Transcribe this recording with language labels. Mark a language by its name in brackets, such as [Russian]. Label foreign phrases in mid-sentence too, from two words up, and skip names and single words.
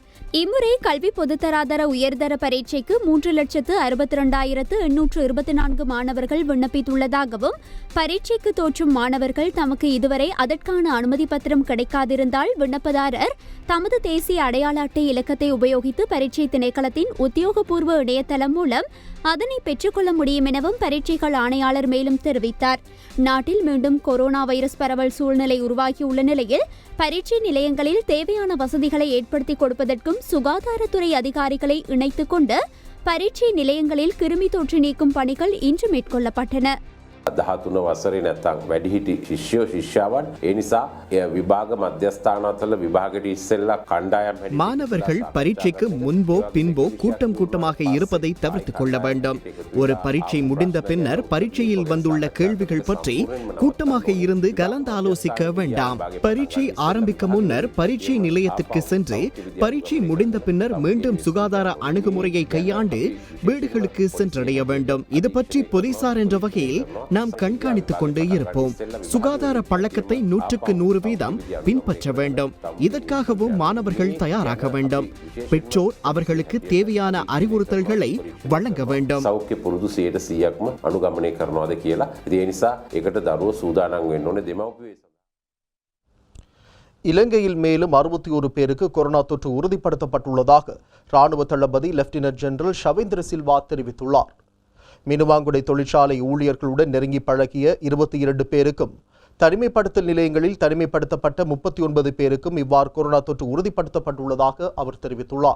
[Tamil] இம்முறை கல்வி பொதுத்தராதர உயர்தர பரீட்சைக்கு 3,62,824 மாணவர்கள் விண்ணப்பித்துள்ளதாகவும் பரீட்சைக்கு தோற்றும் மாணவர்கள் தமக்கு இதுவரை அதற்கான அனுமதி பத்திரம் கிடைக்காதிருந்தால் விண்ணப்பதாரர் தமது தேசிய அடையாள அட்டை இலக்கத்தை உபயோகித்து பரீட்சை திணைக்களத்தின் உத்தியோகபூர்வ இணையதளம் மூலம் அதனை பெற்றுக்கொள்ள முடியும் எனவும் பரீட்சைகள் ஆணையாளர் மேலும் தெரிவித்தார். நாட்டில் மீண்டும் கொரோனா வைரஸ் பரவல் சூழ்நிலை உருவாகியுள்ள நிலையில் பரீட்சை நிலையங்களில் தேவையான வசதிகளை ஏற்படுத்தி கொடுப்பதற்கும் சுகாதாரத்துறை அதிகாரிகளை இணைத்துக் கொண்டு பரீட்சை நிலையங்களில் கிருமி தொற்று நீக்கும் பணிகள் இன்று மேற்கொள்ளப்பட்டன. [Sinhala] 13 වසරේ නැත්තම් වැඩිහිටි ශිෂ්‍යෝ ශිෂ්‍යාවන් ඒ නිසා විභාග මධ්‍යස්ථානවල විභාගෙට ඉස්සෙල්ලා කණ්ඩායම් හැටි [Tamil] மாணவர்கள் பரீட்சைக்கு முன்போ பின்போ கூட்டம் கூட்டமாக இருப்பதை தவிர்த்துக் கொள்ள வேண்டும். ஒரு பரீட்சை முடிந்த பின்னர் பரீட்சையில் வந்துள்ள கேள்விகள் பற்றி கூட்டமாக இருந்து கலந்து ஆலோசிக்க வேண்டாம். பரீட்சை ஆரம்பிக்க முன்னர் பரீட்சை நிலையத்திற்கு சென்று பரீட்சை முடிந்த பின்னர் மீண்டும் சுகாதார அணுகுமுறையை கையாண்டு வீடுகளுக்கு சென்றடைய வேண்டும். இது பற்றி போலீசார் என்ற வகையில் நாம் கண்காணித்துக் கொண்டு இருப்போம். சுகாதார பழக்கத்தை 100% பின்பற்ற வேண்டும். இதற்காகவும் மாணவர்கள் தயாராக வேண்டும். பெற்றோர் அவர்களுக்கு தேவையான அறிவுறுத்தல்களை வழங்க வேண்டும். [Sinhala] සෞඛ්‍ය පුරුදු 100%ක්ම අනුගමනය කරනවාද කියලා. ඒ නිසා ඒකට දරුවෝ සූදානම් වෙන්න ඕනේ දෙමව්පියෝ. [Tamil] இலங்கையில் மேலும் 61 பேருக்கு கொரோனா தொற்று உறுதிப்படுத்தப்பட்டுள்ளதாக ராணுவ தளபதி லெப்டினன்ட் ஜெனரல் ஷவேந்திர சில்வா தெரிவித்துள்ளார். மினுவாங்குடை தொழிற்சாலை ஊழியர்களுடன் நெருங்கி பழகிய 22 பேருக்கும் தனிமைப்படுத்தல் நிலையங்களில் தனிமைப்படுத்தப்பட்ட 39 பேருக்கும் இவ்வாறு கொரோனா தொற்று உறுதிப்படுத்தப்பட்டுள்ளதாக அவர் தெரிவித்துள்ளார்.